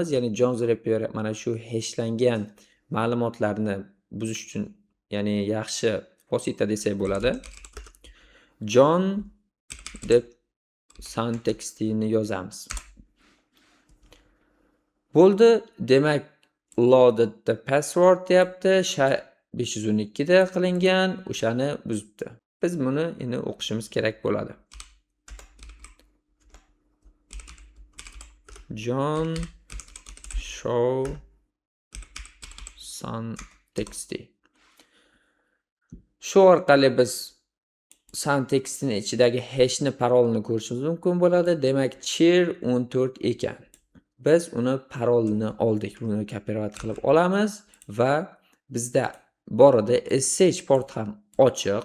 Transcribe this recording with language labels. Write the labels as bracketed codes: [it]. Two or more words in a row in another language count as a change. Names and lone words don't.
[uz] Ya'ni Jones Repair mana shu hashlangan ma'lumotlarni buzish uchun, ya'ni yaxshi vosita desak bo'ladi. John deb sound.txt ni yozamiz. Bo'ldi, demak [en] loaded the password [uz] deyapti. 512 da qilingan, o'shani buzibdi. Biz buni endi o'qishimiz kerak bo'ladi. John show sound.txt. Shu orqali biz sound.txtni ichidagi hashni parolni ko'rishimiz mumkin bo'ladi. Demak, chir 14 ekan. Biz uni parolni oldik. Buni kopirovat qilib olamiz va bizda bor edi SSH port ham ochiq.